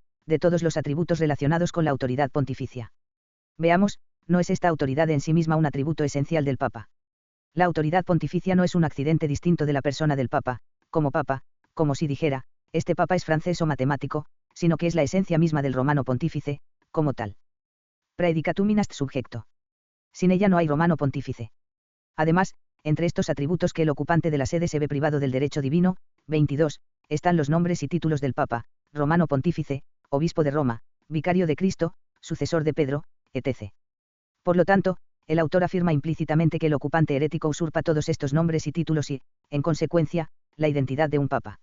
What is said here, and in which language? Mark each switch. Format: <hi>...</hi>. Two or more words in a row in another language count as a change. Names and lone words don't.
<es>De todos los atributos relacionados con la autoridad pontificia. Veamos, ¿no es esta autoridad en sí misma un atributo esencial del Papa? La autoridad pontificia no es un accidente distinto de la persona del Papa, como si dijera, este Papa es francés o matemático, sino que es la esencia misma del romano pontífice, como tal.</es> <la>Praedicatum in ast subjecto.</la> <es>Sin ella no hay romano pontífice. Además, entre estos atributos que el ocupante de la sede se ve privado del derecho divino, 22, están los nombres y títulos del Papa, romano pontífice, obispo de Roma, vicario de Cristo, sucesor de Pedro, etc. Por lo tanto, el autor afirma implícitamente que el ocupante herético usurpa todos estos nombres y títulos y, en consecuencia, la identidad de un papa.</es>